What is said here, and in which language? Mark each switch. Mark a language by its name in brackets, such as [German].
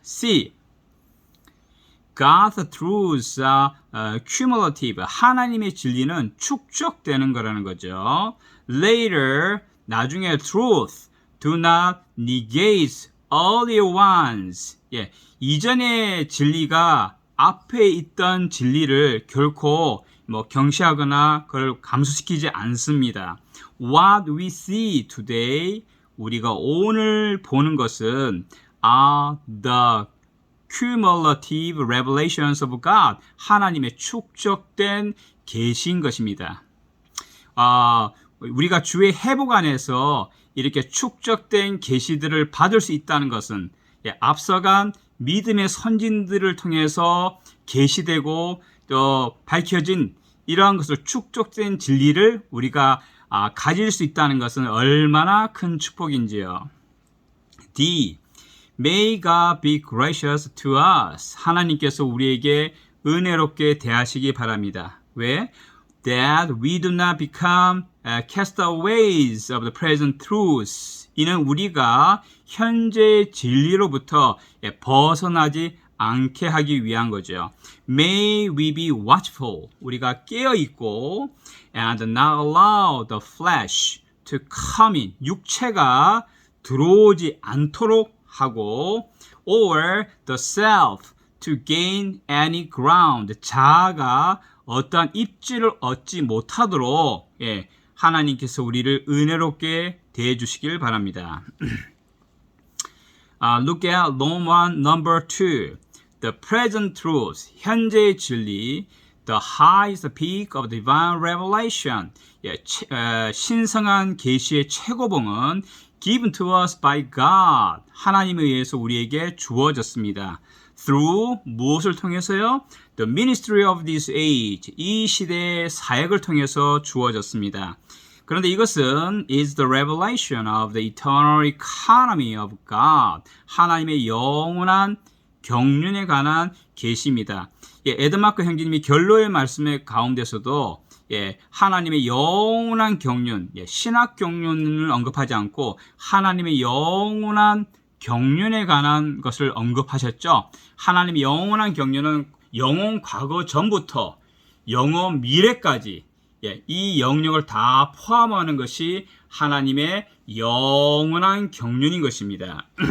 [English] C. God's truths are cumulative. [Korean] 하나님의 진리는 축적되는 거라는 거죠. [English] Later, [Korean] 나중에 [English] truth do not negate earlier ones. [Korean] 이전의 진리가 앞에 있던 진리를 결코 경시하거나 그걸 감소시키지 않습니다. [English] What we see today, [Korean] 우리가 오늘 보는 것은 [English] are the cumulative revelations of God, [Korean] 하나님의 축적된 계시인 것입니다. 우리가 주의 회복 안에서 이렇게 축적된 계시들을 받을 수 있다는 것은 앞서간 믿음의 선진들을 통해서 계시되고 또 밝혀진 이러한 것을 축적된 진리를 우리가 가질 수 있다는 것은 얼마나 큰 축복인지요. D. [English] May God be gracious to us. [Korean] 하나님께서 우리에게 은혜롭게 대하시기 바랍니다. 왜? [English] That we do not become castaways of the present truths. [Korean] 이는 우리가 현재 진리로부터 벗어나지 않게 하기 위한 거죠. [English] May we be watchful. [Korean] 우리가 깨어있고 [English] and not allow the flesh to come in. [Korean] 육체가 들어오지 않도록 하고 [English] or the self to gain any ground. [Korean] 자아가 어떠한 입지를 얻지 못하도록 하나님께서 우리를 은혜롭게 대해 주시길 바랍니다. [English] Look at Roman number 2. The present truth, [Korean] 현재의 진리, [English] the highest peak of divine revelation, [Korean] 신성한 계시의 최고봉은 [English] given to us by God, [Korean] 하나님에 의해서 우리에게 주어졌습니다. [English] Through, [Korean] 무엇을 통해서요? [English] The ministry of this age, [Korean] 이 시대의 사역을 통해서 주어졌습니다. 그런데 이것은 [English] is the revelation of the eternal economy of God, [Korean] 하나님의 영원한 경륜에 관한 계시입니다. 에드마크 형제님이 결론의 말씀의 가운데서도 하나님의 영원한 경륜, 신학 경륜을 언급하지 않고 하나님의 영원한 경륜에 관한 것을 언급하셨죠. 하나님의 영원한 경륜은 영원 과거 전부터 영원 미래까지 이 영역을 다 포함하는 것이 하나님의 영원한 경륜인 것입니다.